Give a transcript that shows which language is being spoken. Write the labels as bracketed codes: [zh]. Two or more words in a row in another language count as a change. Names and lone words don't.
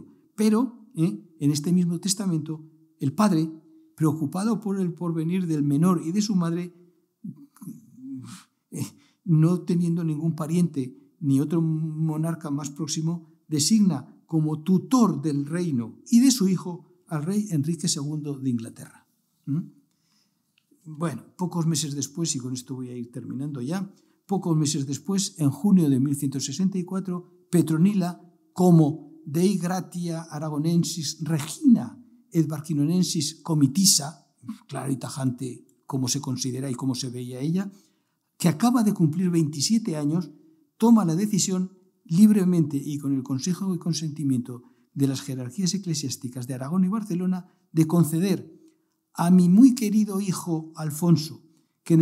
[es] Pero en este mismo testamento, el padre, preocupado por el porvenir del menor y de su madre, no teniendo ningún pariente ni otro monarca más próximo, designa como tutor del reino y de su hijo al rey Enrique II de Inglaterra. Bueno, pocos meses después, y con esto voy a ir terminando ya, pocos meses después, en junio de 1164, Petronila, como [la] Dei gratia aragonensis regina et barquinonensis comitisa, [es] claro y tajante cómo se considera y cómo se veía ella, que acaba de cumplir 27 años, toma la decisión libremente y con el consejo y consentimiento de las jerarquías eclesiásticas de Aragón y Barcelona de conceder a mi muy querido hijo Alfonso, que en